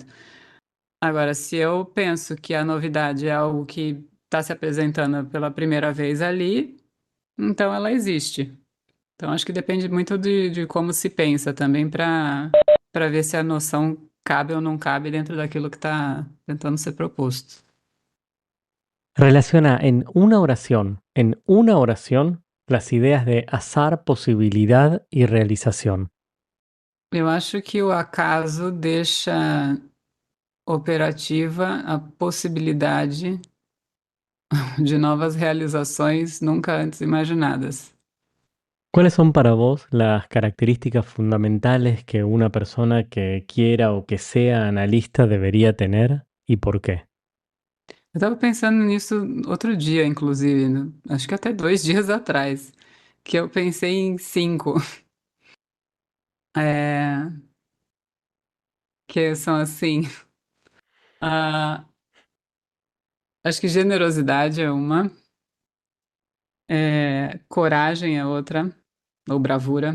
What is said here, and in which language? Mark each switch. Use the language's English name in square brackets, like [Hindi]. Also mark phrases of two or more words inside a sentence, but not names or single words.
[Portuguese] Agora, se eu penso que a novidade é algo que está se apresentando pela primeira vez ali, então ela existe. Então acho que depende muito de como se pensa também para ver se a noção cabe ou não cabe dentro daquilo que está tentando ser proposto. [Spanish] Relaciona en una oración, las ideas de azar, posibilidad y realización. [Portuguese] Eu acho que o acaso deixa operativa a possibilidade de novas realizações nunca antes imaginadas. [Spanish] ¿Cuáles son para vos las características fundamentales que una persona que quiera o que sea analista debería tener y por qué? [Portuguese] Eu estava pensando nisso outro dia, inclusive, né? Acho que até 2 dias atrás, que eu pensei em 5, é, que são assim, ah, acho que generosidade é uma, coragem é outra, ou bravura.